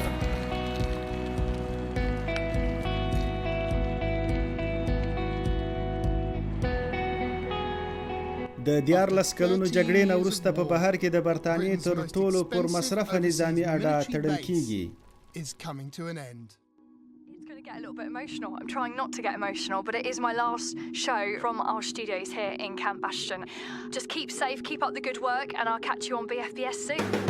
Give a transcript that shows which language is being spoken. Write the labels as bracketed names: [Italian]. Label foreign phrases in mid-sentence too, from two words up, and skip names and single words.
[Pashto] د 14 کلونو جګړې نه وروسته په بهر کې د برتانیې تر ټولو پر مصرفه نظامی اډه تړل کیږي [English] Get a little bit emotional. I'm trying not to get emotional, but it is my last show from our studios here in Camp Bastion. Just keep safe, keep up the good work, and I'll catch you on BFBS soon.